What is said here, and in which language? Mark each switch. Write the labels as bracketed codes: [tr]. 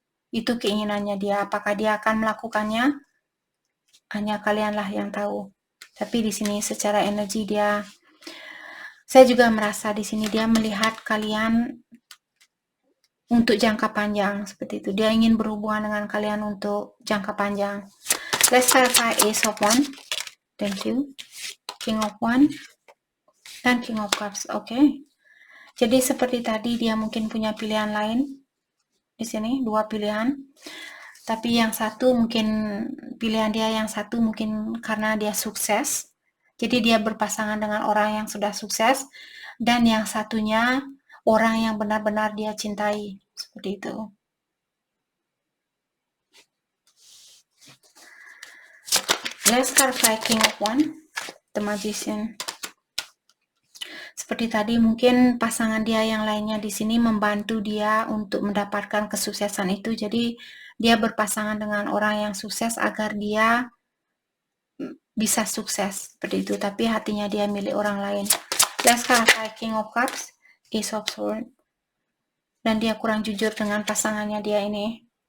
[id] Itu keinginannya dia. Apakah dia akan melakukannya? Hanya kalianlah yang tahu. Tapi di sini secara energi dia, saya juga merasa di sini dia melihat kalian untuk jangka panjang, seperti itu. Dia ingin berhubungan dengan kalian untuk jangka panjang. [en] Let's clarify Ace of Wands. Thank you. King of Wands dan King of Cups. Oke. [id] Jadi seperti tadi dia mungkin punya pilihan lain. Di sini 2 pilihan. Tapi yang satu mungkin pilihan dia yang satu mungkin karena dia sukses. Jadi dia berpasangan dengan orang yang sudah sukses, dan yang satunya orang yang benar-benar dia cintai. Seperti itu. [en] Let's clarify King of Wands, the Magician. [id] Seperti tadi mungkin pasangan dia yang lainnya di sini membantu dia untuk mendapatkan kesuksesan itu. Jadi dia berpasangan dengan orang yang sukses agar dia bisa sukses seperti itu. Tapi hatinya dia milik orang lain. [en] Let's clarify King of Cups, Ace of Swords. [id] Dan dia kurang jujur dengan pasangannya dia ini.